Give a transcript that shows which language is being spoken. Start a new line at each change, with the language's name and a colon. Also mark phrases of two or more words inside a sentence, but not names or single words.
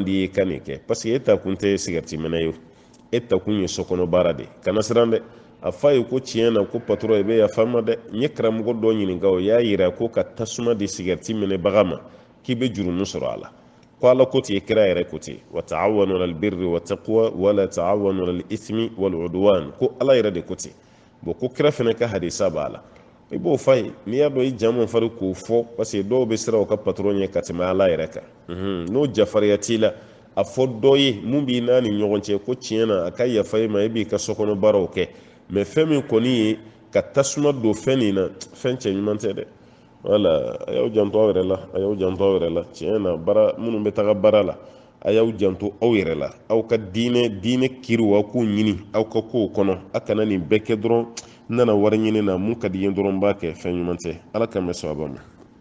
Bambara: di ye ka nin kɛ
French: parce que
Bambara: e ta kun tɛ sigariti minɛ ye e ta kun ye sokɔnɔ baara de kana siran dɛ a fa ye ko tiɲɛ na ko patron i bɛ yafa n ma dɛ n ye karamɔgɔ dɔ ɲininka o y'a yira ko ka tasuma di sigariti minɛbaga ma k'i bɛ jurumu sɔrɔ a la ko ala ko ten kira yɛrɛ ko ten
Arabic: وتعاونوا على البر والتقوى ولا تعاونوا على الإثم والعدوان
Bambara: ko ala yɛrɛ de ko ten bon ko kira fana ka hadisa b'a la i b'o fa ye n'i y'a dɔn i jamu fari k'o fɔ
French: parce que
Bambara: dɔw bɛ siran u ka patron ɲɛ ka tɛmɛ ala yɛrɛ kan n'o jafariya t'i la a fɔ dɔ ye mun b'i n'a ni ɲɔgɔn cɛ ko tiɲɛ na a ka yafa i ma e b'i ka sokɔnɔ baaraw kɛ mais fɛn min kɔni ye ka tasuma don fɛn nin na fɛn cɛ ɲuman tɛ dɛ wala a y'aw janto aw yɛrɛ la a y'aw janto aw yɛrɛ la tiɲɛ na baara minnu bɛ taga baara la a y'aw janto aw yɛrɛ la aw ka diinɛ kiriw aw k'o ɲini aw ka kow kɔnɔ a kana nin bɛɛ kɛ dɔrɔn n nana wari ɲini na mun ka di ye dɔrɔn n b'a kɛ fɛn ɲuman tɛ ala ka mɛn sababa ma